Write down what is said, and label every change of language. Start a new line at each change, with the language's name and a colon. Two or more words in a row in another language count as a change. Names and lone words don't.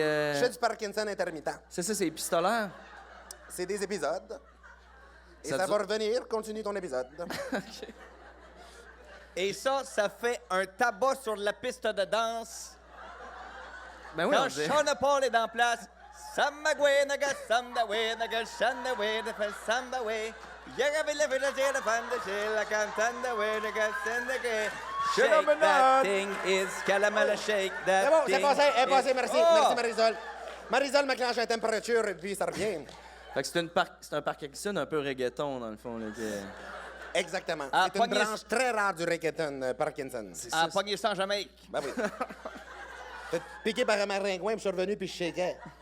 French: Je fais du Parkinson intermittent. C'est ça, c'est épistolaire. C'est des épisodes. Et Ça ça, dure- va revenir. Continue ton épisode. Et ça fait un tabac sur la piste de danse. Ben oui, Quand on dirait. Sean Paul est en place, Samagwe naga samdawe naga shandawe naga samdawe. Yagabe la villa jela fanda jela cantandawe naga sandake.
English: Shake that thing is calamala shake that
French: C'est bon,
English: thing.
French: c'est passé. Elle est passée, merci. Oh! Merci, Marisol. Marisol m'acclenche la température et puis ça revient. Fait que c'est un Parkinson un peu reggaeton, dans le fond. Là, Exactement. Ah, C'est une pogné- branche très rare du reggaeton, Parkinson. À pogner ça en Jamaïque. Ben oui. Fait piqué par un maringouin, puis je suis revenu, puis je shakeais.